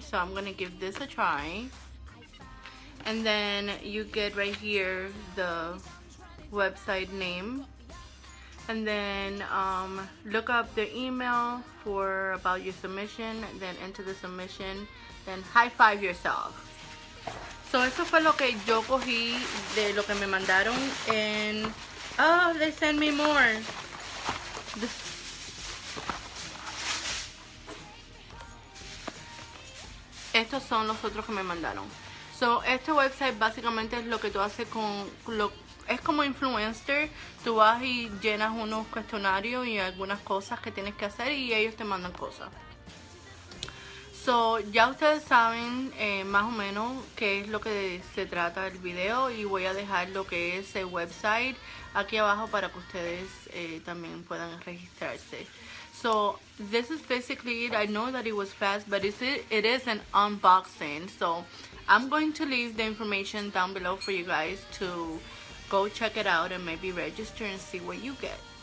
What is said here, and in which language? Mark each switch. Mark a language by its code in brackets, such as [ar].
[en] So I'm gonna give this a try. And then you get right here the website name. And then look up the email for about your submission, then enter the submission, then high five yourself. [es] So eso fue lo que yo cogí de lo que me mandaron. [en] And oh, they sent me more. [es] Estos son los otros que me mandaron. So, este website básicamente es lo que tú haces es como influencer. Tú vas y llenas unos cuestionarios y algunas cosas que tienes que hacer y ellos te mandan cosas. So, ya ustedes saben más o menos qué es lo que se trata el video, y voy a dejar lo que es el website aquí abajo para que ustedes también puedan registrarse. [en] So this is basically it. I know that it was fast, but it is an unboxing. So I'm going to leave the information down below for you guys to go check it out and maybe register and see what you get.